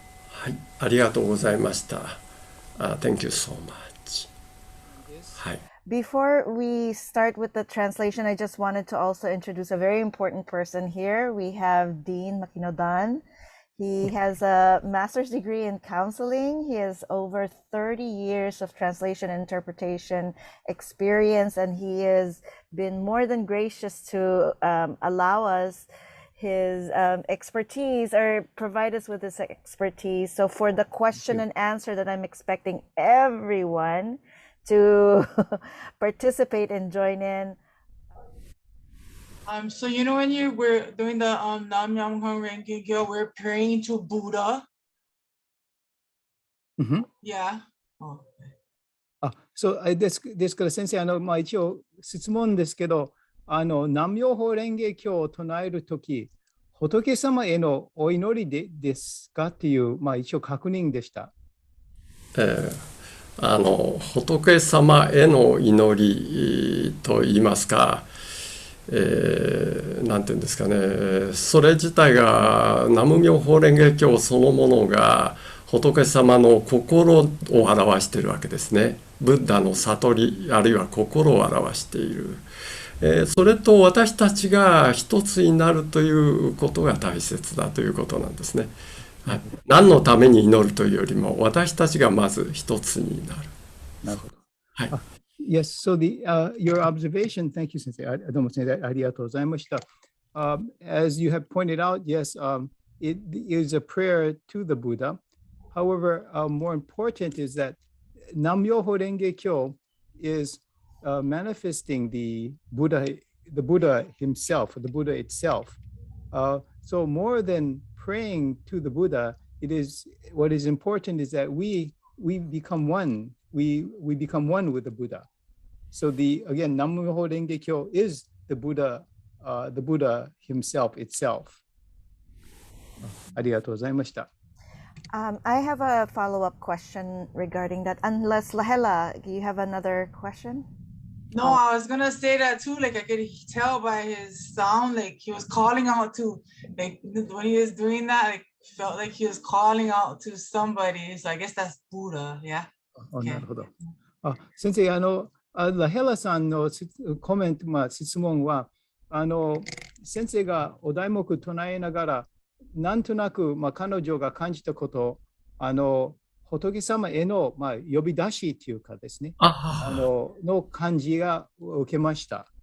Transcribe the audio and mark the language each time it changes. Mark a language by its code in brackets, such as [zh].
[ja] はい、ありがとうございました。 [en] Thank you so much. はい。 Before we start with the translation, I just wanted to also introduce a very important person here. We have Dean Makinodan. He has a master's degree in counseling. He has over 30 years of translation and interpretation experience, and he has been more than gracious to allow us his expertise or provide us with his expertise. So for the question and answer that I'm expecting everyone to participate and join in. So you know when we're doing the Nam Myoho Renge Kyo, we're praying to Buddha. Mm-hmm. Yeah. Oh. [ja] そうですから先生、一応質問ですけど、南妙法蓮華経を唱えるとき、仏様へのお祈りですかっていう、一応確認でした。仏様への祈りといいますか、なんていうんですかね、それ自体が南無妙法蓮華経そのものが仏様の心を表しているわけですね。ブッダの悟りあるいは心を表している。それと私たちが一つになるということが大切だということなんですね。はい、何のために祈るというよりも私たちがまず一つになる。なるほど。はい。 [en] Yes, so your observation, thank you, Sensei. [ja] どうも先生、ありがとうございました。 [en] As you have pointed out, yes, it is a prayer to the Buddha. However, more important is that Nam-myoho Renge Kyo is manifesting the Buddha himself, the Buddha itself. So more than praying to the Buddha, what is important is that we become one. We become one with the Buddha. So again, Nam-myoho Renge Kyo is the Buddha himself itself. [ja] ありがとうございました。 [en] I have a follow-up question regarding that. Unless Lahela, do you have another question? No, I was gonna say that too. Like I could tell by his sound, like he was calling out to, like when he was doing that, like felt like he was calling out to somebody. So I guess that's Buddha, yeah. [ja] なるほど。先生、ラヘラさんのコメント、質問は、先生がお題目唱えながら、なんとなく、彼女が感じたこと、仏様への、呼び出しというかですね、の感じが受けました。